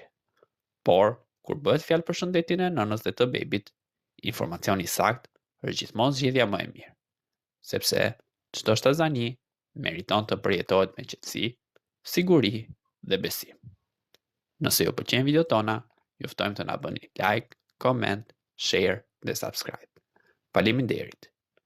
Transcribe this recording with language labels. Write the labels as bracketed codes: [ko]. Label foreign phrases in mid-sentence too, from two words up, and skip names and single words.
[sq] Por, kur bëhet fjalë për shëndetin e nënës dhe të bebit, informacioni i saktë është gjithmonë zgjedhja më e mirë, sepse çdo shtatzani meriton të përjetohet me qetësi, siguri dhe besim. Nëse ju pëlqejnë videot tona, ju ftojmë të na bëni [en] like, comment, share [sq] dhe subscribe. Faleminderit.